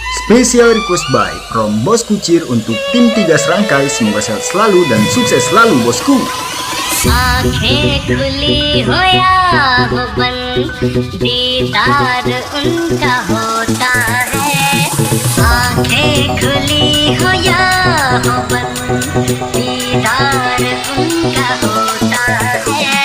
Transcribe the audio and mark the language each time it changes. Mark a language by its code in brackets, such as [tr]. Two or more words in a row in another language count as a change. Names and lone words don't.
[en] Special request by from [id] Bos Kucir untuk tim 3 serangkai. Semoga sehat selalu dan sukses selalu bosku. [hi] आँखें खुली हो या हो बंद, दीदार उनका होता है। आँखें खुली हो या हो बंद, दीदार उनका होता है।